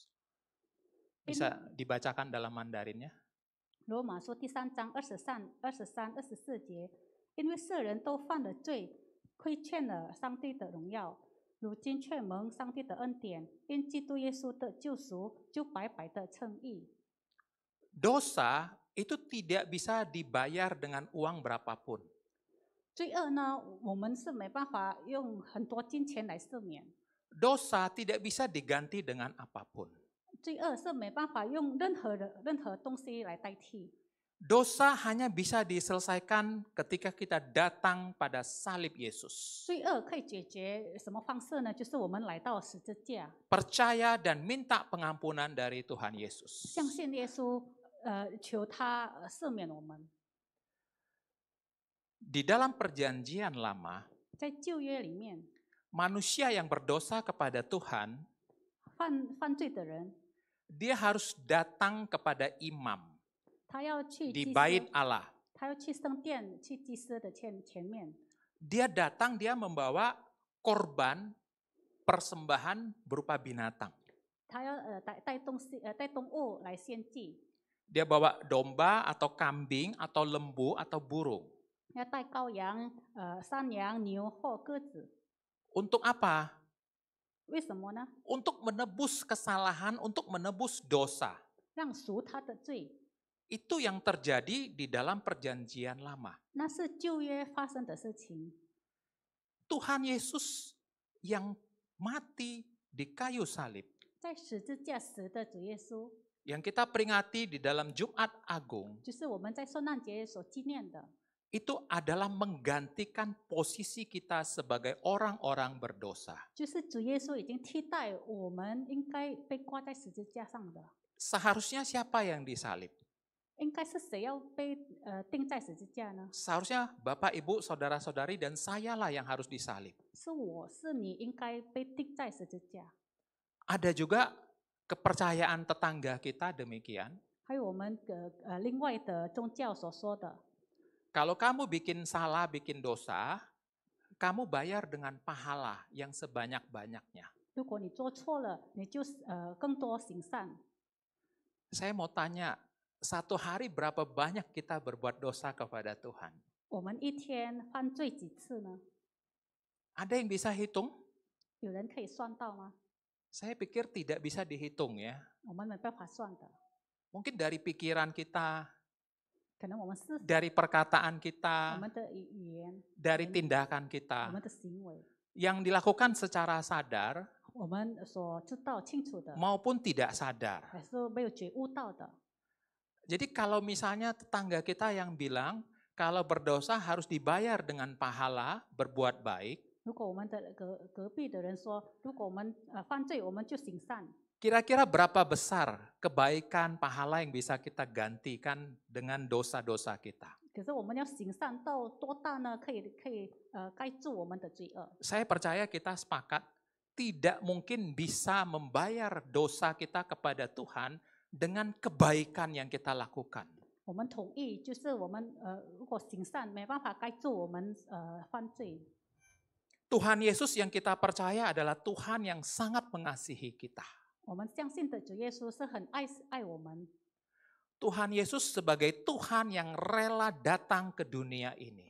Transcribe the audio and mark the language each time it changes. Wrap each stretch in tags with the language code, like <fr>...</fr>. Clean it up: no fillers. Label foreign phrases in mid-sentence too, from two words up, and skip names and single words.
<id>Bisa dibacakan dalam Mandarinnya?</id> <zh>罗马书第3章23、24节，因为世人都犯了罪，亏欠了上帝的荣耀，如今却蒙上帝的恩典，因基督耶稣的救赎，就白白的称义。</zh> <id>Dosa itu tidak bisa dibayar dengan uang berapapun.</id> <zh>罪恶呢，我们是没办法用很多金钱来赦免。</zh> <id>Dosa tidak bisa diganti dengan apapun.</id> <zh>罪恶是没办法用任何东西来代替。</zh> <id>Dosa hanya bisa diselesaikan ketika kita datang pada salib Yesus.</id> <zh>罪恶可以解决什么方式呢？就是我们来到十字架，</zh> <id>Percaya dan minta pengampunan dari Tuhan Yesus.</id> <zh>相信耶稣，求他赦免我们。</zh> <id>Di dalam perjanjian lama,</id> <zh>在旧约里面，</zh> <id>manusia yang berdosa kepada Tuhan,</id> <zh>犯罪的人，</zh> <id>dia harus datang kepada imam</id> <zh>他要去</zh> <id>di</id> <zh>祭</zh> <id>bait</id> <zh>司，</zh> <id>Allah.</id> <zh>他要去圣殿，去祭司的前面。</zh> <id>Dia datang, dia membawa korban persembahan berupa binatang.</id> <zh>他要带动物来献祭，</zh> <id>Dia bawa domba atau kambing atau lembu atau burung.</id> <zh>要带羔羊、山羊、牛或鸽子。</zh> <id>Untuk apa?</id> <zh>为什么呢？</zh> <id>Untuk menebus kesalahan, untuk menebus dosa.</id> <zh>让赎他的罪，</zh> <id>Itu yang terjadi di dalam perjanjian lama.</id> <zh>那是旧约发生的事情。</zh> <id>Tuhan Yesus yang mati di kayu salib,</id> <zh>在十字架死的主耶稣，</zh> <id>yang kita peringati di dalam Jumat Agung,</id> <zh>就是我们在圣诞节所纪念的，</zh> <id>itu adalah menggantikan posisi kita sebagai orang-orang berdosa.</id> <zh>就是主耶稣已经替代我们应该被挂在十字架上的。</zh> <id>Seharusnya siapa yang disalib?</id> <zh>应该是谁要被钉在十字架呢？</zh> <id>Seharusnya Bapak, Ibu, Saudara-saudari, dan sayalah yang harus disalib.</id> <zh>是我是你应该被钉在十字架。</zh> <id>Ada juga kepercayaan tetangga kita demikian.</id> <zh>还有我们的另外的宗教所说的，</zh> <id>Kalau kamu bikin salah, bikin dosa, kamu bayar dengan pahala yang sebanyak-banyaknya.</id> <zh>如果你做错了，你就更多行善。</zh> <id>Saya mau tanya, satu hari berapa banyak kita berbuat dosa kepada Tuhan?</id> <zh>我们一天犯罪几次呢？</zh> <id>Ada yang bisa hitung?</id> <zh>有人可以算到吗？</zh> <id>Saya pikir tidak bisa dihitung ya.</id> <zh>我们没办法算的，</zh> <id>Mungkin dari pikiran kita,</id> <zh>可能我们思想、</zh> <id>dari perkataan</id> <zh>我</zh> <id>kita,</id> <zh>们的语言、</zh> <id>dari</id> <zh>言语</zh> <id>tindakan</id> <zh>我</zh> <id>kita</id> <zh>们的行为，</zh> <id>yang dilakukan secara sadar</id> <zh>我们所知道清楚的，</zh> <id>maupun tidak sadar.</id> <zh>还是没有觉悟到的。</zh> <id>Jadi kalau misalnya tetangga kita yang bilang kalau berdosa harus dibayar dengan pahala, berbuat baik,</id> <zh>如果我们的隔壁的人说，如果我们犯罪，我们就行善，</zh> <id>kira-kira berapa besar kebaikan pahala yang bisa kita gantikan dengan dosa-dosa kita?</id> <zh>可是我们要行善到多大呢？可以盖住我们的罪恶。</zh> <id>Saya percaya kita sepakat tidak mungkin bisa membayar dosa kita kepada Tuhan dengan kebaikan yang kita lakukan.</id> <zh>我们同意，就是我们如果行善没办法盖住我们犯罪。</zh> <id>Tuhan Yesus yang kita percaya adalah Tuhan yang sangat mengasihi kita.</id> <zh>我们相信的主耶稣是很爱我们。</zh> <id>Tuhan Yesus sebagai Tuhan yang rela datang ke dunia ini.</id>